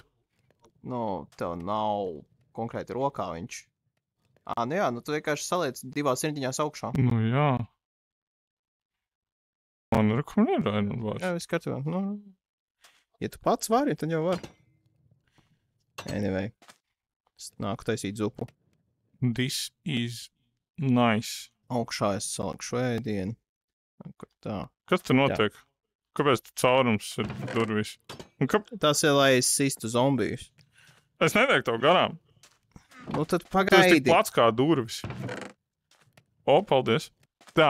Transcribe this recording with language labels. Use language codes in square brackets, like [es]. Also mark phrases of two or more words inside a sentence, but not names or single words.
[lv] Nu, tev nav konkrēti rokā viņš. Nu jā, nu tu vienkārši saliec 2 rindiņās augšā. Nu jā. Man ir [en] Iron bars. [lv] Jā, viss kārtībā. Nu, ja tu pats vari, tad jau var. Anyway. Es nāku taisīt zupu. [en] This is nice. [lv] Augšā es salikšu ēdienu. Kur tā. Kas te notiek? Jā. Kāpēc tu caurums ir durvis? Tas ir, lai es sistu zombijus. Es nedēļu tev garām. Nu tad Tu esi pagaidi. tik plats kā durvis. O, paldies. Tā.